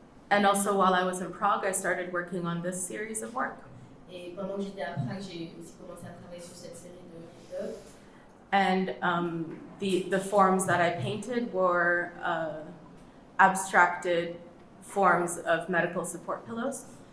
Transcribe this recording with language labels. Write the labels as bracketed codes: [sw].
[en] And also while I was in Prague, I started working on this series of work. [fr] Et pendant que j'étais à Prague, j'ai aussi commencé à travailler sur cette série d'œuvres. [en] And the forms that I painted were abstracted forms of medical support pillows.